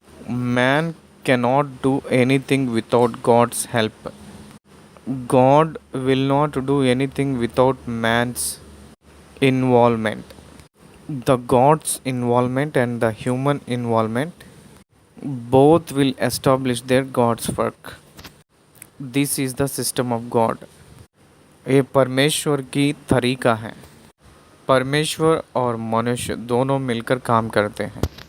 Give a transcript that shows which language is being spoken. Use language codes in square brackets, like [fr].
[en] Man cannot do anything without God's help. God will not do anything without man's involvement. The God's involvement and the human involvement both will establish their God's work. This is the system of God. [hi] ये परमेश्वर की तरीका है। परमेश्वर और मनुष्य दोनों मिलकर काम करते हैं।